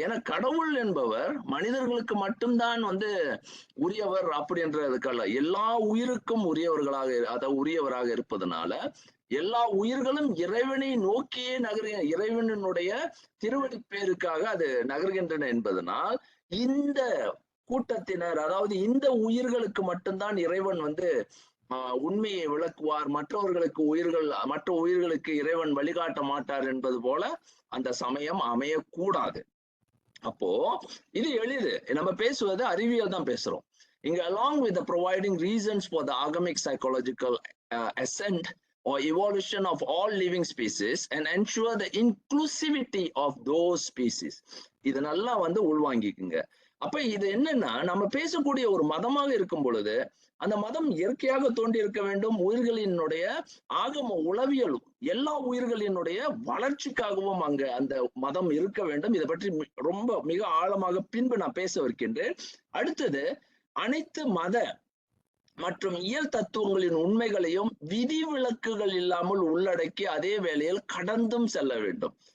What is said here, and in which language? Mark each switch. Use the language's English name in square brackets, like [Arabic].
[Tamil] ஏன்னா கடவுள் என்பவர் மனிதர்களுக்கு மட்டும்தான் வந்து உரியவர் அப்படின்றதுக்கல்ல, எல்லா உயிருக்கும் உரியவராக இருப்பதனால எல்லா உயிர்களும் இறைவனை நோக்கியே இறைவனுடைய திருவடி பேருக்காக அது நகர்கின்றன என்பதனால் இந்த கூட்டத்தினர், அதாவது இந்த உயிர்களுக்கு மட்டும்தான் இறைவன் வந்து உண்மையை விளக்குவார், மற்ற உயிர்களுக்கு இறைவன் வழிகாட்ட மாட்டார் என்பது போல அந்த சமயம் அமையக்கூடாது. அப்போ இது எளிது, நம்ம பேசுவது அறிவியல் தான் பேசுறோம் இங்க. [English] along with the providing reasons for the agamic psychological ascent or evolution of all living species and ensure the inclusivity of those species. [Tamil] இது நல்லா வந்து உள்வாங்கிக்குங்க. அப்ப இது என்னன்னா, நம்ம பேசக்கூடிய ஒரு மதமாக இருக்கும் பொழுது அந்த மதம் இயற்கையாக தோன்றி இருக்க வேண்டும். உயிர்களினுடைய ஆகம உளவியல் எல்லா உயிர்களினுடைய வளர்ச்சிக்காகவும் அங்க அந்த மதம் இருக்க வேண்டும். இதை பற்றி ரொம்ப மிக ஆழமாக பின்பு நான் பேசவிருக்கின்றேன். அடுத்தது, அனைத்து மத மற்றும் இயல் தத்துவங்களின் உண்மைகளையும் விதிவிலக்குகள் இல்லாமல் உள்ளடக்கி அதே வேளையில் கடந்தும் செல்ல வேண்டும்.